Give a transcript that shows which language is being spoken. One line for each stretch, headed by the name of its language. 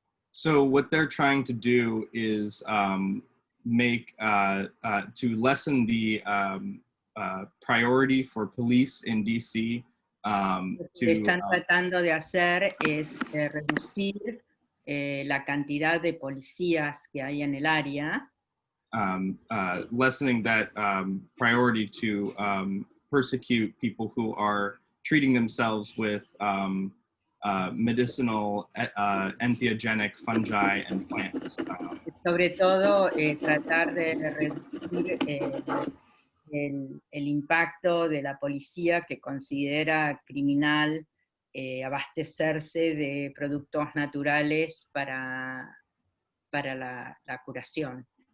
English: So what they're trying to do is make to lessen the priority for police in DC.
Spanish: Lo que están tratando de hacer es reducir la cantidad de policías que hay en el área.
English: Lessening that priority to persecute people who are treating themselves with medicinal entheogenic fungi and plants.
Spanish: Sobre todo tratar de reducir el impacto de la policía que considera criminal abastecerse de productos naturales para la curación.